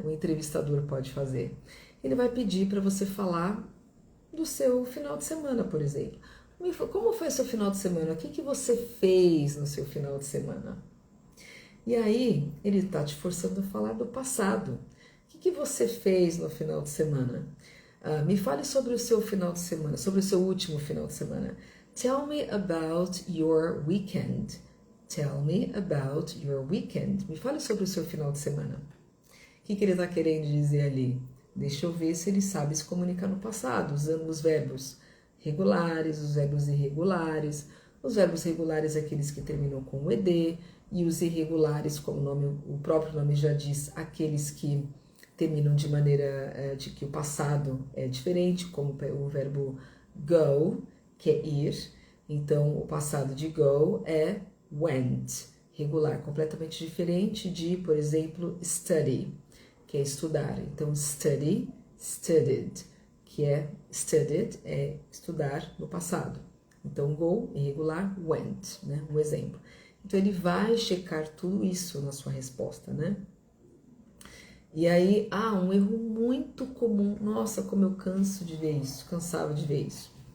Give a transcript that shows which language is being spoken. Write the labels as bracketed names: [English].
[Portuguese] O entrevistador pode fazer. Ele vai pedir para você falar do seu final de semana, por exemplo. Como foi seu final de semana? O que você fez no seu final de semana? E aí, ele está te forçando a falar do passado. O que você fez no final de semana? Me fale sobre o seu final de semana, sobre o seu último final de semana. [English] Tell me about your weekend. Tell me about your weekend. [Portuguese] Me fale sobre o seu final de semana. O que ele está querendo dizer ali? Deixa eu ver se ele sabe se comunicar no passado, usando os verbos regulares, os verbos irregulares. Os verbos regulares, aqueles que terminam com o ed, e os irregulares, como o próprio nome já diz, aqueles que terminam de maneira de que o passado é diferente, como o verbo go, que é ir. Então, o passado de go é went, regular, completamente diferente de, por exemplo, study, que é estudar. Então, study, studied, que é studied, é estudar no passado. Então, go, irregular, went, né? Um exemplo. Então, ele vai checar tudo isso na sua resposta, né? E aí, um erro muito comum. Nossa, como eu canso de ver isso, cansava de ver isso.